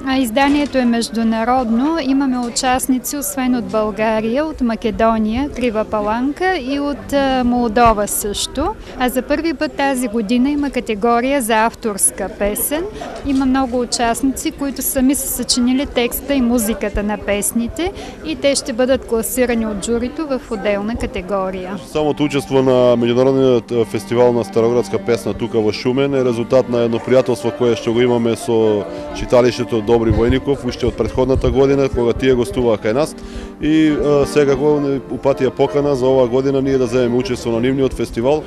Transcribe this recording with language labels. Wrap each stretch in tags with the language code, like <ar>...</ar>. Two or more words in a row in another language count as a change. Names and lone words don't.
<bg>Изданието е международно. Имаме участници освен от България, от Македония, Крива Паланка и от Молдова също. А за първи път тази година има категория за авторска песен. Има много участници, които сами са съчинили текста и музиката на песните и те ще бъдат класирани от журито в отделна категория.</bg> <mk>Самото учество на Меѓународниот фестивал на староградска песна тука во Шумен е резултат на едно пријателство кое што го имаме со читалиштето Добри Војников уште од претходната година кога тие гостуваа кај нас и секако упатија покана за оваа година ние да земеме учество на нивниот фестивал.</mk>